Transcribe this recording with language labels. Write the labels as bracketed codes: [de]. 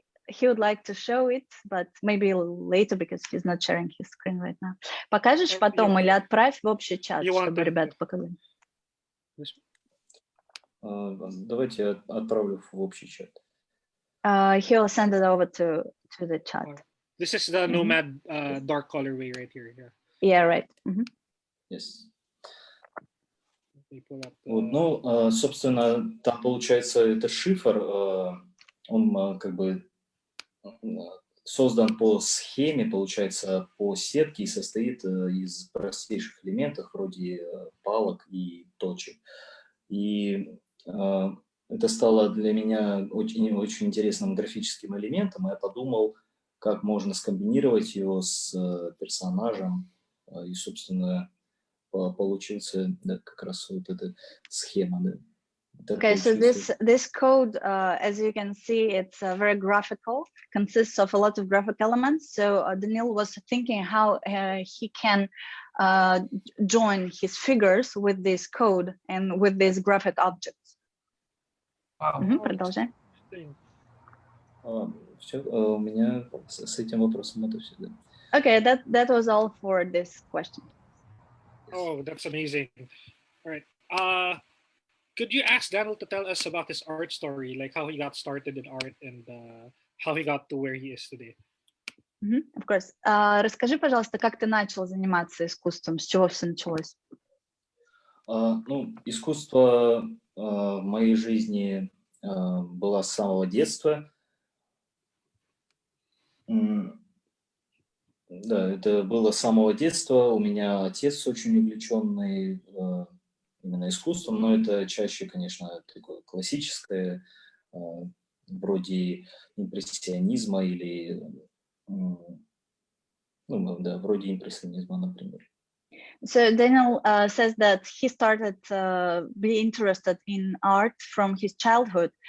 [en] He would like to show it, but maybe later because he's not sharing his screen right now. [ru] Покажешь потом или отправь в общий чат, чтобы ребята показали. Давайте я отправлю в общий чат. [en] He'll send it over to the chat. This is the Nomad dark colorway right here. Yeah, right. Yes. [ru] Ну, собственно, там получается это шифр, он как бы создан по схеме, получается, по сетке и состоит из простейших элементов вроде палок и точек. И это стало для меня очень интересным графическим элементом, и я подумал, как можно скомбинировать его с персонажем, и, собственно, получился как раз вот эта схема. Да. [en] Okay, so this code, as you can see, it's very graphical, consists of a lot of graphic elements. So Danil was thinking how he can join his figures with this code and with these graphic objects. Wow. [ru] Продолжай. Все, у меня с этим вопросом это все. Да. [en] Okay, that was all for this question. Oh, that's amazing. All right. Could you ask Danil to tell us about his art story, like how he got started in art and how he got to where he is today? Of course. [ru] Расскажи, пожалуйста, как ты начал заниматься искусством, с чего все началось? Ну, искусство в моей жизни было с самого детства. Да, это было с самого детства. У меня отец очень увлеченный именно искусством, но это чаще, конечно, такое классическое, вроде импрессионизма или, ну, да, вроде импрессионизма, например. [en] So Danil says that he started be interested in art from his childhood.